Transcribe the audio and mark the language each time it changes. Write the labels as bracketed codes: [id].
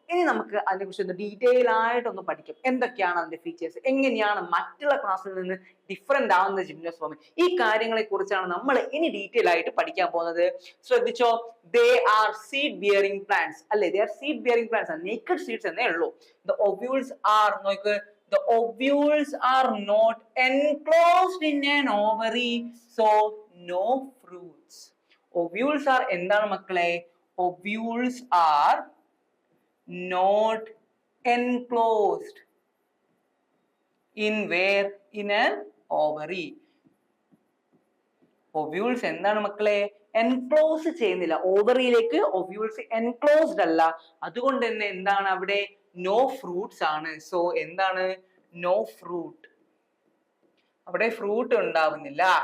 [ml] ഇനി നമുക്ക് അതിനെക്കുറിച്ച് ഒന്ന് ഡീറ്റെയിൽ ആയിട്ടൊന്ന് പഠിക്കും. എന്തൊക്കെയാണ് അതിന്റെ ഫീച്ചേഴ്സ്, എങ്ങനെയാണ് മറ്റുള്ള ക്ലാസ്സിൽ നിന്ന് ഡിഫറെന്റ് ആവുന്നത് ജിംനോസ്പേം, ഈ കാര്യങ്ങളെ കുറിച്ചാണ് നമ്മൾ ഇനി ഡീറ്റെയിൽ ആയിട്ട് പഠിക്കാൻ പോകുന്നത്. [en] ശ്രദ്ധിച്ചോ, they are seed bearing plants അല്ലെ. They are seed bearing plants ആണ്, naked seeds [ml] എന്നേ ഉള്ളൂ. [en] The ovules are, നോക്ക്, the ovules are not enclosed in an ovary, so no fruits. Ovules are [ml] എന്താണ് മക്കളെ? [en] Ovules are not enclosed in where? In an ovary. [ml] Ovules എന്താണ് മക്കളെ? Enclose ചെയ്യുന്നില്ല ഓവറിയിലേക്ക്. Ovules enclosed അല്ല, അതുകൊണ്ട് തന്നെ എന്താണ് അവിടെ? [en] No fruits ആണ്. So എന്താണ്? No fruit, [ml] അവിടെ ഫ്രൂട്ട് ഉണ്ടാവുന്നില്ല.